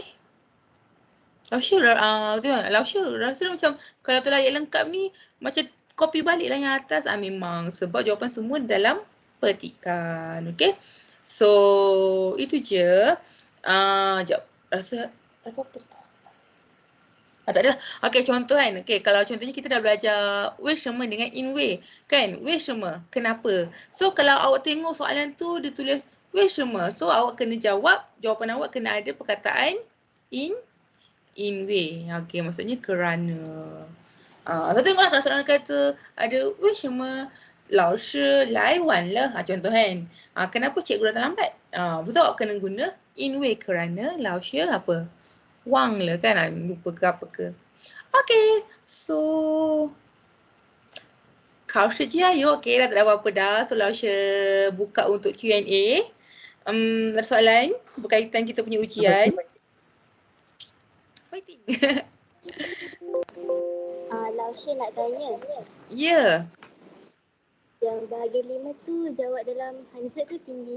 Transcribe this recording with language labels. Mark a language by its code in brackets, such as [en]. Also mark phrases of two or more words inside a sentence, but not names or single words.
[ms] Lasha rasa macam kalau tu ayat lengkap ni macam copy baliklah yang atas. Memang sebab jawapan semua dalam petikan. Okay. So itu je. Sekejap. Rasa apa-apa tak? Tak ada lah. Okay, contoh kan. Okay, kalau contohnya kita dah belajar [zh] 为什么 dengan in way. Kan? 为什么? [ms] Kenapa? So, kalau awak tengok soalan tu dia tulis [zh] 为什么? [ms] So, awak kena jawab. Jawapan awak kena ada perkataan [zh] 因为. [ms] Okay, maksudnya kerana. So, tengoklah kalau soalan kata ada [zh] 为什么老师来晚了? [ms] Contoh kan. Kenapa cikgu datang lambat? Betul awak kena guna [zh] 因为 [ms] kerana 老师apa? 忘了 kan, lupa ke apa ke. [en] Okay, so [zh] 考试加油. [ms] Okay dah, tak ada apa-apa dah. So Lausha buka untuk Q&A. Ada soalan berkaitan kita punya ujian? Fighting. Lausha nak tanya. Ya. Yang bahagian 5 tu jawab dalam Hanzi ke Pinyin?